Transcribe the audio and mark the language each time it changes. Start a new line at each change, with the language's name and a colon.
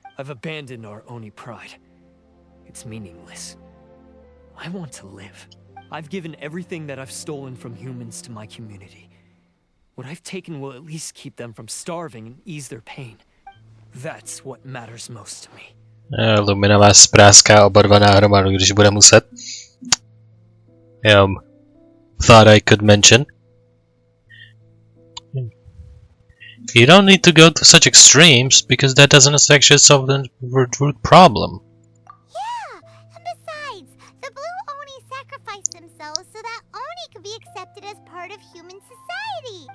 English: I've abandoned our Oni pride. It's meaningless. I want to live. I've given everything that I've stolen from humans to my community. What I've taken will at least keep them from starving and ease their pain. That's what matters most to me.
Czech: Lumina vás spráská oba dva náhromadu, když bude muset.
English: Thought I could mention. You don't need to go to such extremes, because that doesn't actually solve the root problem. Yeah, and besides, the Blue Oni sacrificed themselves so that Oni could be accepted as part of human society.